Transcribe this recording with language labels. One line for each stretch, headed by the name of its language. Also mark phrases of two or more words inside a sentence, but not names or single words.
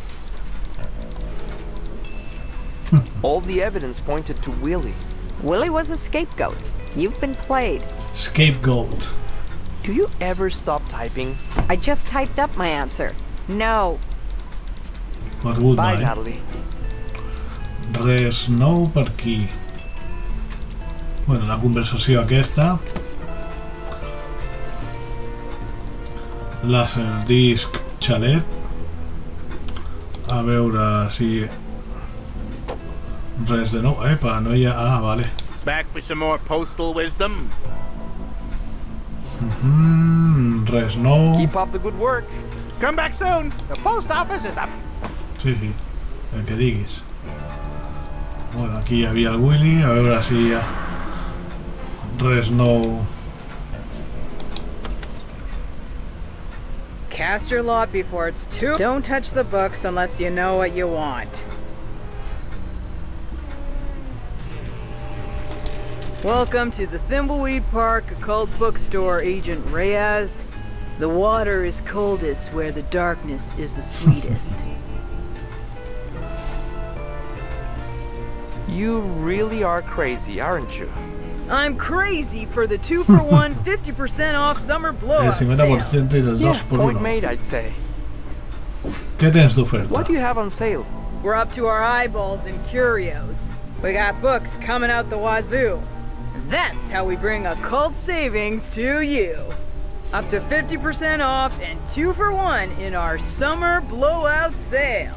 English: All the evidence pointed to Willie. Willie was a scapegoat. You've been played. Scapegoat. Do you ever stop typing? I just typed up my answer. No. What would Bye, I? Natalie.
Catalan: Res nou per aquí. Bueno, la conversació aquesta. Laserdisc xalet. A veure si... Res de nou. Epa, no hi ha... Ah, vale.
English: Back for some more postal wisdom?
Catalan: Res nou.
English: Keep up the good work. Come back soon. The post office is up.
Catalan: Sí, sí. El que diguis. Bueno, aquí hi havia el Willy. A veure si hi ha... Res nou.
English: Cast your lot before it's too... Don't touch the books unless you know what you want. Welcome to the Thimbleweed Park Occult Bookstore, Agent Reyes. The water is coldest where the darkness is the sweetest. You really are crazy, aren't you? I'm crazy for the 2-for-1 50% off summer
Spanish: El
English: blowout 50% sale.
Spanish: y del
English: Yeah, 2x1. point made, I'd say.
Spanish: ¿Qué tienes de oferta?
English: What do you have on sale? We're up to our eyeballs in curios. We got books coming out the wazoo. That's how we bring occult savings to you. Up to 50% off and 2-for-1 in our summer blowout sale.